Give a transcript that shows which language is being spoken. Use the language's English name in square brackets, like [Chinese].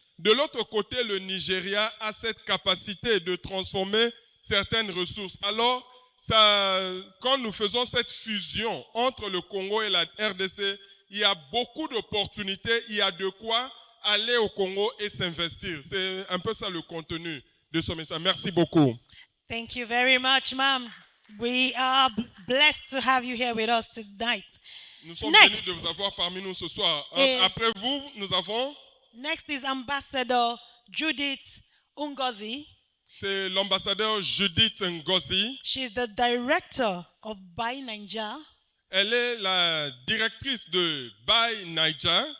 [French] De l'autre côté, le Nigeria a cette capacité de transformer certaines ressources. Alors, quand nous faisons cette fusion entre le Congo et la RDC, il y a beaucoup d'opportunités, il y a de quoi aller au Congo et s'investir. C'est un peu ça le contenu de ce message. Merci beaucoup. [English] Thank you very much, ma'am. We are blessed to have you here with us tonight. [French] Nous sommes venus de vous avoir parmi nous ce soir. Après vous, nous avons... [English] Next is Ambassador Judith Ngozi. [French] C'est l'ambassadeur Judith Ngozi. [English] She's the director of Buy Niger. [French] Elle est la directrice de Buy Niger.